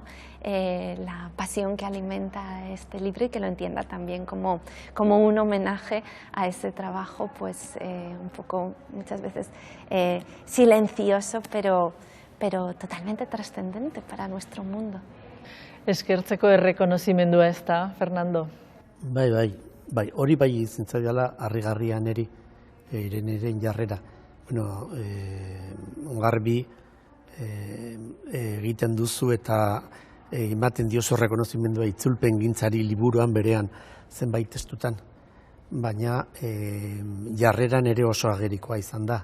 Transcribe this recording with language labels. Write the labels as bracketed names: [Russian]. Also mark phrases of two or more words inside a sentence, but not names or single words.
[Spanish] La pasión que alimenta este libro y que lo entienda también como un homenaje a ese trabajo pues un poco muchas veces silencioso pero totalmente trascendente para nuestro mundo. [Basque] Eskertzeko errekonozimendua ez da, Fernando? Bai, hori bai zintzaiala harrigarria niri, Ireneren jarrera. Bueno, garbi egiten duzu eta ematen diozu errekonozimendua itzulpengintzari liburuan berean zenbait testutan, baina jarreran ere oso agerikoa izan da.